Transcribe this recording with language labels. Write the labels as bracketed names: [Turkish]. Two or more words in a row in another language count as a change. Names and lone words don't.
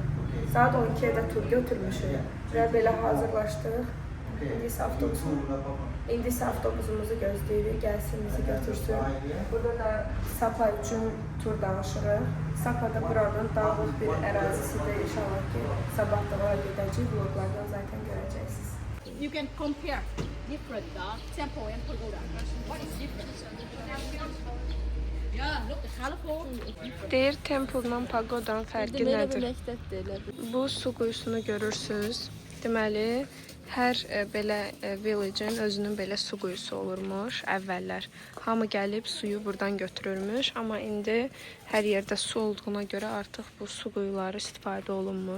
[Azerbaijani] Saat 12-də tur götürmüşük və belə hazırlaşdıq. İndi isə avtobusumuzu gözləyirik, gəlsin bizi götürsün. Burada da Sapa üçün tur danışırıq. Sapa da buranın dağlıq bir ərazisidir. İnşallah ki, sabah da var gedəcək. Vloglardan zaten görəcəksiniz. [English] You can compare different temple and pagoda. What is different? Yeah, look, the colorful. [Azerbaijani] Deyir, temple'dan pagodanın fərqi nədir? Bu su quyusunu görürsünüz. Deməli, hər belə village'in özünün belə su quyusu olurmuş əvvəllər. Hamı gəlib suyu buradan götürürmüş, amma indi hər yerdə su olduğuna görə artıq bu su quyuları istifadə olunmur.